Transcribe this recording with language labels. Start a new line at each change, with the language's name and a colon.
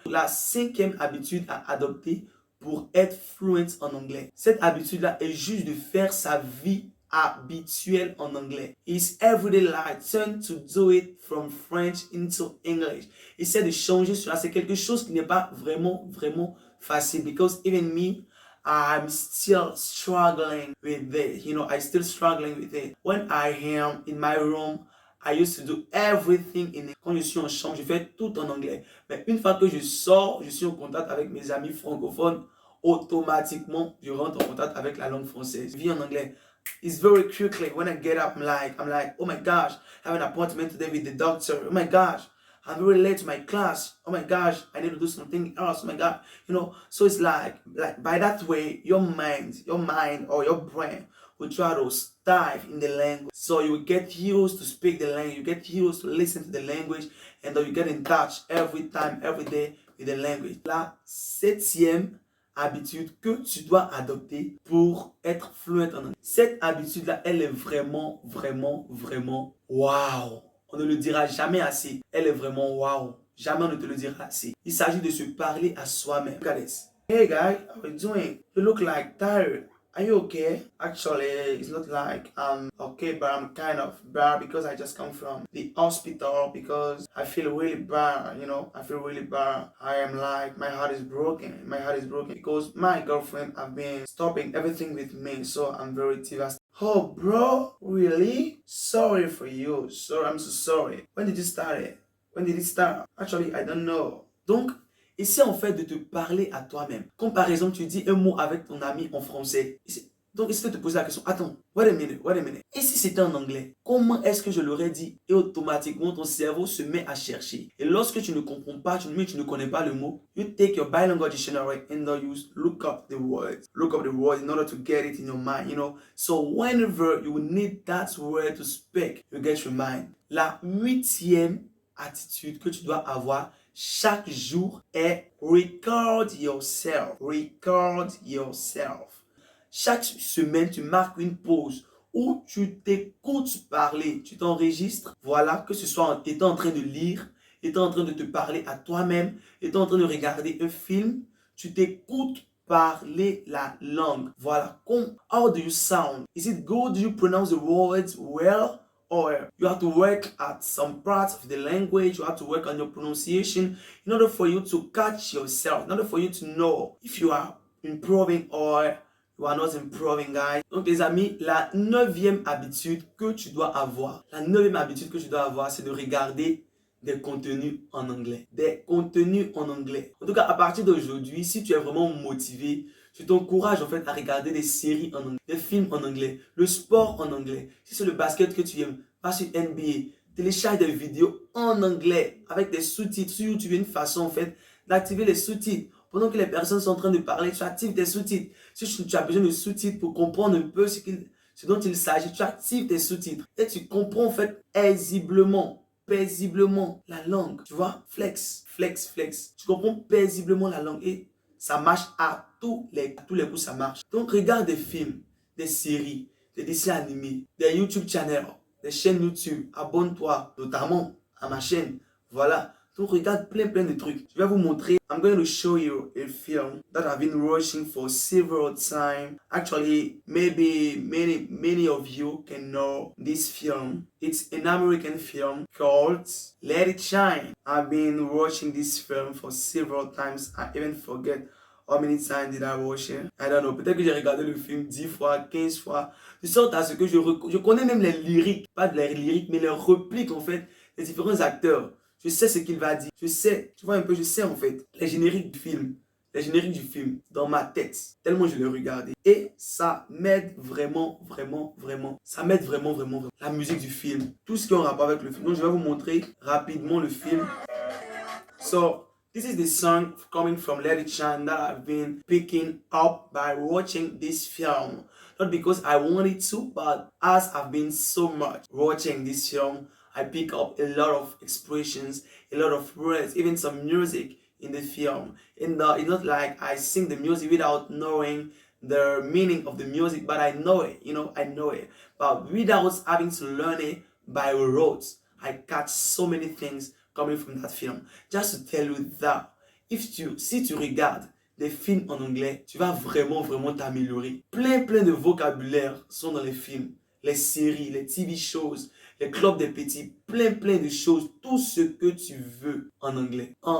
French: La cinquième habitude à adopter pour être fluent en anglais. Cette habitude-là est juste de faire sa vie habituelle en anglais.
English: It's everyday life. Turn to do it from French into English.
French: Essaie de changer cela. C'est quelque chose qui n'est pas vraiment facile.
English: Because even me, I'm still struggling with it. I'm still struggling with it. When I am in my room, I used to do everything in it.
French: Quand je suis en chambre, je fais tout en anglais. Mais une fois que je sors, je suis en contact avec mes amis francophones, automatiquement, je rentre en contact avec la langue française. Je vis en anglais.
English: It's very quickly. When I get up, I'm like, oh my gosh, I have an appointment today with the doctor. Oh my gosh, I'm very late to my class. Oh my gosh, I need to do something else. Oh my God, So it's like by that way, your mind or your brain will try to dive in the language. So you will get used to speak the language. You get used to listen to the language, and then you get in touch every time, every day with the language.
French: La septième habitude que tu dois adopter pour être fluent en anglais. Cette habitude-là, elle est vraiment, vraiment, vraiment wow. On ne le dira jamais assez. Elle est vraiment wow. Jamais on ne te le dira assez. Il s'agit de se parler à soi-même.
English: Look at this. Hey guy, how are you doing? You look like tired. Are you okay? Actually, it's not like I'm okay, but I'm kind of bad because I just come from the hospital because I feel really bad, I feel really bad. I am like, my heart is broken. My heart is broken because my girlfriend have been stopping everything with me, so I'm very devastated. Oh, bro, really? Sorry for you. Sorry, I'm so sorry. When did you start it? When did it start? Actually, I don't know.
French: Donc, essaie en fait de te parler à toi-même. Comme par exemple, tu dis un mot avec ton ami en français. Donc, essaie de te poser la question. Attends,
English: wait a minute.
French: Et si c'était en anglais? Comment est-ce que je l'aurais dit? Et automatiquement, ton cerveau se met à chercher. Et lorsque tu ne comprends pas, tu ne connais pas le mot,
English: you take your bilingual dictionary and you look up the words. Look up the word in order to get it in your mind, So whenever you need that word to speak, you get your mind.
French: La 8e attitude que tu dois avoir chaque jour est
English: record yourself. Record yourself.
French: Chaque semaine, tu marques une pause où tu t'écoutes parler, tu t'enregistres. Voilà, que ce soit en étant en train de lire, étant en train de te parler à toi-même, étant en train de regarder un film, tu t'écoutes parler la langue.
English: Voilà, how do you sound? Is it good? Do you pronounce the words well? Or you have to work at some parts of the language, you have to work on your pronunciation in order for you to catch yourself, in order for you to know if you are improving or you are not improving, guys.
French: Donc les amis, la 9e habitude que tu dois avoir, c'est de regarder des contenus en anglais. Des contenus en anglais. En tout cas, à partir d'aujourd'hui, si tu es vraiment motivé, je t'encourage en fait à regarder des séries en anglais, des films en anglais, le sport en anglais. Si c'est le basket que tu aimes, va sur NBA, télécharge des vidéos en anglais avec des sous-titres sur YouTube. Une façon en fait d'activer les sous-titres. Pendant que les personnes sont en train de parler, tu actives tes sous-titres. Si tu as besoin de sous-titres pour comprendre un peu ce dont il s'agit, tu actives tes sous-titres. Et tu comprends en fait paisiblement la langue. Tu vois, flex. Tu comprends paisiblement la langue et ça marche à tous les coups, ça marche. Donc regarde des films, des séries, des dessins animés, des YouTube channels, des chaînes YouTube. Abonne-toi notamment à ma chaîne. Voilà. Donc regarde plein de trucs. Je vais vous montrer.
English: I'm going to show you a film that I've been watching for several times. Actually, maybe many of you can know this film. It's an American film called Let It Shine. I've been watching this film for several times. I even forget how many times did I watch it. I don't know.
French: Peut-être que j'ai regardé le film 10 fois, 15 fois. De sorte à ce que je connais même les lyriques. Pas de les lyriques, mais les répliques en fait des différents acteurs. Je sais ce qu'il va dire. Je sais, tu vois un peu, je sais en fait les génériques du film dans ma tête, tellement je l'ai regardé. Et ça m'aide vraiment. Ça m'aide vraiment. La musique du film, tout ce qui est en rapport avec le film. Donc je vais vous montrer rapidement le film.
English: So, this is the song coming from Let It Shine that I've been picking up by watching this film. Not because I wanted to, but as I've been so much watching this film, I pick up a lot of expressions, a lot of words, even some music in the film. And it's not like I sing the music without knowing the meaning of the music, but I know it, I know it. But without having to learn it by rote, I catch so many things coming from that film. Just to tell you that,
French: si tu regardes des films en anglais, tu vas vraiment t'améliorer. Plein de vocabulaire sont dans les films, les séries, les TV shows, les clubs des petits, plein de choses, tout ce que tu veux en anglais.